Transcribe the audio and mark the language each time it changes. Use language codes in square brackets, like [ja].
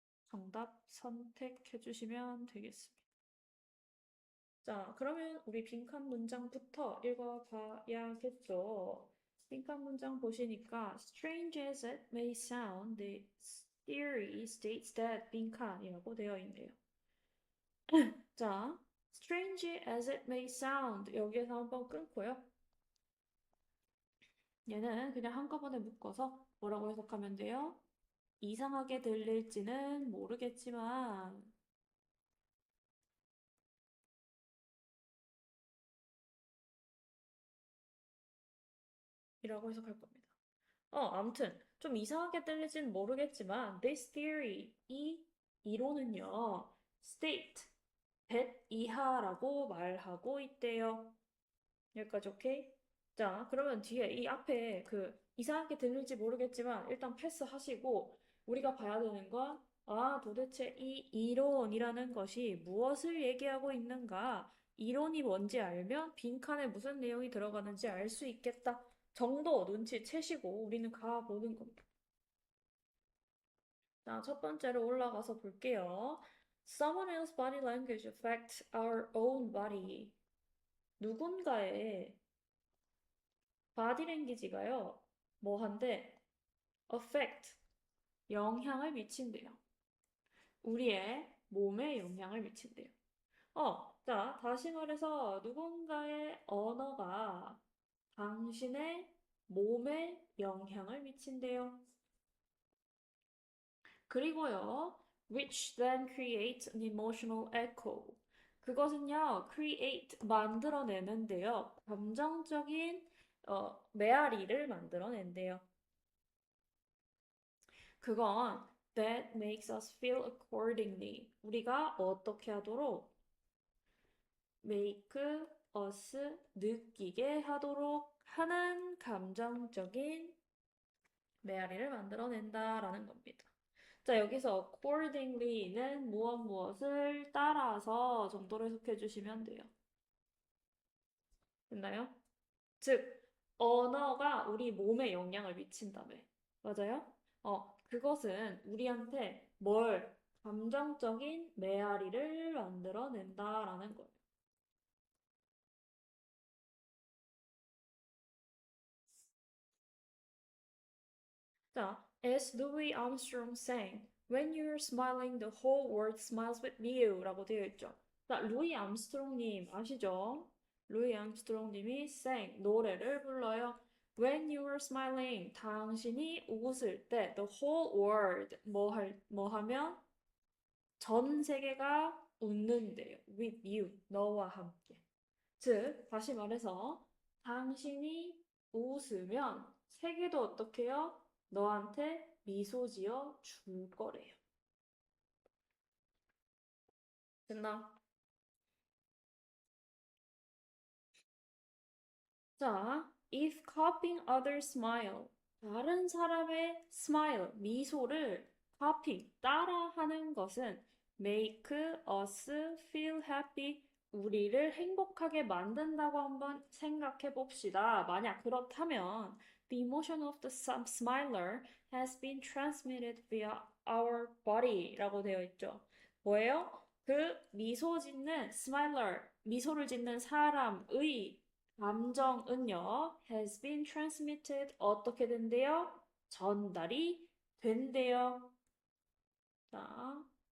[ko] 정답 선택해 주시면 되겠습니다. 자, 그러면 우리 빈칸 문장부터 읽어봐야겠죠. 빈칸 문장 보시니까 [en] Strange as it may sound, the theory states that 빈칸이라고 되어 있네요. [ko] 자, strange as it may sound 여기에서 한번 끊고요. 얘는 그냥 한꺼번에 묶어서 뭐라고 해석하면 돼요? 이상하게 들릴지는 모르겠지만 이라고 해석할 겁니다. 아무튼 좀 이상하게 들릴지는 모르겠지만 [en] this theory, [ko] 이 이론은요 state, that 이하라고 말하고 있대요. 여기까지 오케이? 자, 그러면 뒤에 이 앞에 그 이상하게 들릴지 모르겠지만 일단 패스하시고 우리가 봐야 되는 건 도대체 이 이론이라는 것이 무엇을 얘기하고 있는가? 이론이 뭔지 알면 빈칸에 무슨 내용이 들어가는지 알 수 있겠다. 정도 눈치채시고 우리는 가보는 겁니다. 자, 첫 번째로 올라가서 볼게요. [en] Someone else's body language affects our own body. [ko] 누군가의 바디랭귀지가요, 뭐한데, affect, 영향을 미친대요. 우리의 몸에 영향을 미친대요. 자, 다시 말해서 누군가의 언어가 당신의 몸에 영향을 미친대요. 그리고요, [en] which then creates an emotional echo. [ko] 그것은요, create, 만들어내는데요. 감정적인 메아리를 만들어낸대요. [en] 그건 that makes us feel accordingly. [ko] 우리가 어떻게 하도록 make us 느끼게 하도록 하는 감정적인 메아리를 만들어낸다라는 겁니다. 자, 여기서 accordingly는 무엇을 따라서 정도로 해석해 주시면 돼요. 됐나요? 즉, 언어가 우리 몸에 영향을 미친다며. 맞아요? 그것은 우리한테 감정적인 메아리를 만들어낸다라는 거예요. [en] 자, as Louis Armstrong sang, When you're smiling, the whole world smiles with you 라고 되어 있죠. [ko] 자, 루이 암스트롱님 아시죠? 루이 암스트롱님이 노래를 불러요. [en] When you are smiling, [ko] 당신이 웃을 때, [en] the whole world, [ko] 뭐 하면? 전 세계가 웃는데요. [en] With you, [ko] 너와 함께. 즉, 다시 말해서, 당신이 웃으면 세계도 어떻게 해요? 너한테 미소 지어 줄 거래요. 됐나? 자, [en] if copying others smile, [ko] 다른 사람의 smile, 미소를 copy, 따라하는 것은 [en] make us feel happy, [ko] 우리를 행복하게 만든다고 한번 생각해 봅시다. 만약 그렇다면, [en] the emotion of the smiler has been transmitted via our body라고 되어 있죠. [ko] 뭐예요? 그 미소 짓는 smiler, 미소를 짓는 사람의 감정은요, [en] has been transmitted [ko] 어떻게 된대요? 전달이 된대요. 자,